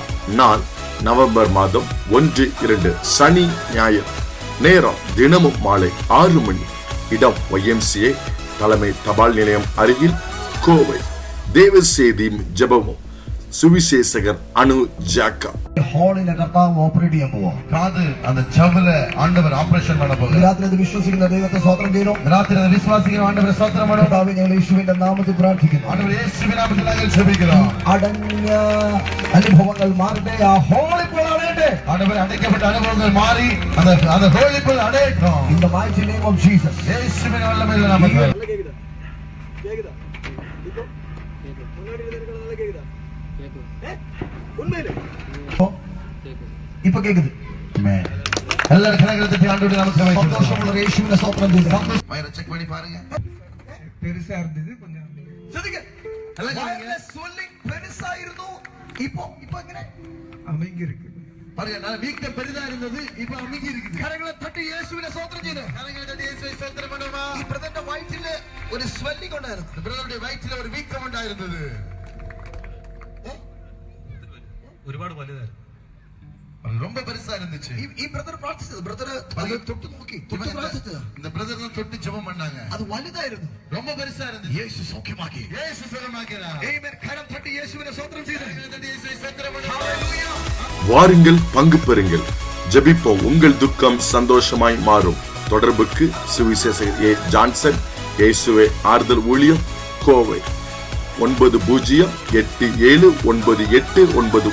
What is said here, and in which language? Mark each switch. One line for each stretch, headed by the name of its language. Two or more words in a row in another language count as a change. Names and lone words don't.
Tamil: நாள் நவம்பர் மாதம் 1-2 சனி ஞாயிறு. நேரம் தினமும் மாலை 6 மணி. இடம் YMCA தலைமை தபால் நிலையம் அருகில், கோவை. தேவ செய்தியும் ஜெபமும் சுவிசேஷகர் அனு ஜாக்கா.
Malayalam: ஹாலில் கர்த்தாവ് ഓപ്പറേറ്റ് ചെയ്യാൻ പോവാ.
Tamil: காது அந்த ஜவ்ல ஆண்டவர் ஆபரேஷன் பண்ண போகிறார்.
Malayalam: രാത്രി വിശ്വസിക്കുന്ന ദൈവത്തെ സ്തോത്രം ചെയ്യുന്നു.
Tamil: ராத்திரி விசுவாசிக்கிற ஆண்டவரை ஸ்தோத்திரம் பண்ணுவோம்.
Malayalam: കർത്താവേ, ഞങ്ങൾ യേശുവിന്റെ നാമത്തിൽ പ്രാർത്ഥിക്കുന്നു.
Tamil: ஆண்டவரே, இயேசுவின் நாமத்தில் நாங்கள் ஜெபிக்கிறோம்.
Malayalam: അടഞ്ഞ അനുഭവങ്ങൾ മാറട്ടെ. ആ ഹോളിപ്പോൾ അടയട്ടെ.
Tamil: ஆண்டவரே, அடைக்கப்பட்ட அனுபவங்கள் மாறி அந்த ஹோலிக்குள் அடையட்டும்.
English: In the mighty name of Jesus.
Tamil: இயேசுவின் வல்லமையுள்ள நாமத்தில். கேக்குதா? இப்போ முன்னாடி இருக்கிறது நல்லா கேக்குதா? உண்மையிலே இப்போ கேக்குது. எல்லாரும் கரங்களை தட்டி ஆண்டவருடைய நாமத்தை வைக்கிறோம்.
Malayalam: സന്തോഷമുള്ള യേശുവിനെ സ്തോത്രം ചെയ്യുന്നു.
Tamil: மயிரை செக் பண்ணி பாருங்க. பெருசா இருந்தது கொஞ்சம்
Malayalam: ശ്രദ്ധിക്കുക. swelling പെരുസായിരുന്നു. ഇപ്പൊ എങ്ങനെ
Tamil: அமைங்கி இருக்கு. பாருங்க, நான் வீக்கம் பெரிதா இருந்தது, இப்ப அமைங்கி இருக்குது.
Malayalam: കരങ്ങളെ തട്ടി യേശുവിനെ സ്തോത്രം ചെയ്യുന്നു.
Tamil: கரங்களை தட்டி இயேசுவை ஸ்தோத்திரம் பண்ணுமா.
Malayalam: ഈ ബ്രദറിന്റെ വയറ്റില് ഒരു സ്വെല്ലിംഗ് ഉണ്ടായിരുന്നു.
Tamil: பிரதருடைய வயிற்றில ஒரு வீக்கம் உண்டாயிருந்தது.
Malayalam: ഒരുപാട് വലുതായിരുന്നു.
Tamil: ரொம்ப பெருசா இருந்துச்சு.
Malayalam: ഈ ബ്രദർ പ്രാർത്ഥിച്ചത്. ബ്രദർ അത് തൊട്ട് നോക്കി തൊട്ട് പ്രാർത്ഥിച്ചത്.
Tamil: இந்த பிரதர் தான் தொட்டு ஜெபம் பண்ணாங்க.
Malayalam: അത് വലുതായിരുന്നു.
Tamil: ரொம்ப பெருசா இருந்துச்சு.
Malayalam: യേശു സൗഖ്യമാക്കി.
Tamil: இயேசு சுகமாக்கினார்.
Malayalam: ആമേൻ. കരം തട്ടി യേശുവിനെ സ്തോത്രം ചെയ്തു.
Tamil: கரங்களை தட்டி இயேசுவை ஸ்தோத்திரம் பண்ணுமா. வாருங்கள், பங்கு பெறுங்கள், ஜெபிப்போம். உங்கள் துக்கம் சந்தோஷமாய் மாறும். தொடர்புக்கு சுவிசேஷகர் A. ஜான்சன், இயேசுவே ஆறுதல் ஊழியம், கோவை. 9087989149.